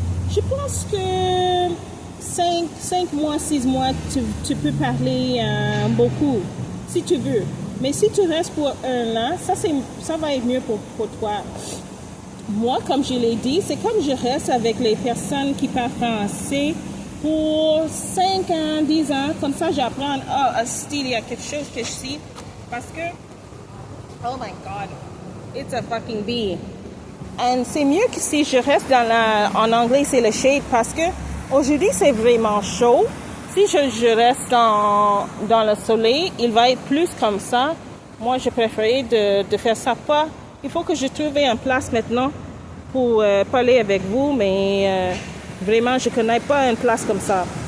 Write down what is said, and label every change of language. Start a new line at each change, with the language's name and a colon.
French: Je pense que 5 mois, 6 mois, tu peux parler beaucoup, si tu veux. Mais si tu restes pour 1 an, ça va être mieux pour toi. Moi, comme je l'ai dit, c'est comme je reste avec les personnes qui parlent français pour 5 ans, 10 ans. Comme ça, j'apprends, il y a quelque chose que je sais. Parce que,
English: oh my God, it's a fucking bee.
French: Et c'est mieux que si je reste en anglais, c'est le shade, parce que aujourd'hui, c'est vraiment chaud. Si je reste dans le soleil, il va être plus comme ça. Moi, je préférais de faire ça pas. Il faut que je trouve une place maintenant pour parler avec vous, mais vraiment, je ne connais pas une place comme ça.